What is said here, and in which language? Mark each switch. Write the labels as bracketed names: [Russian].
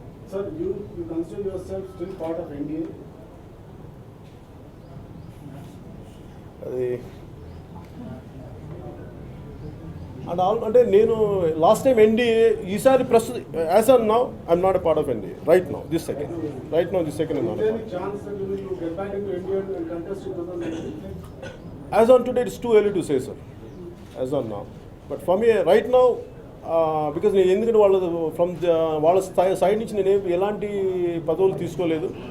[English] Sir, you consider yourself still part of NDA? [Telugu] అది అంటే నేను లాస్ట్ టైం ఎన్డీఏ, ఈసారి ప్రస్తుతం [English] As on now I'm not a part of NDA right now this second Is there any not. chance that you will get back into NDA and contest in 2019? As on today, it's too early to say, sir. As on now. But for me, right now, because [Telugu] నేను ఎందుకంటే వాళ్ళ side నుంచి నేను ఎలాంటి పదవులు తీసుకోలేదు.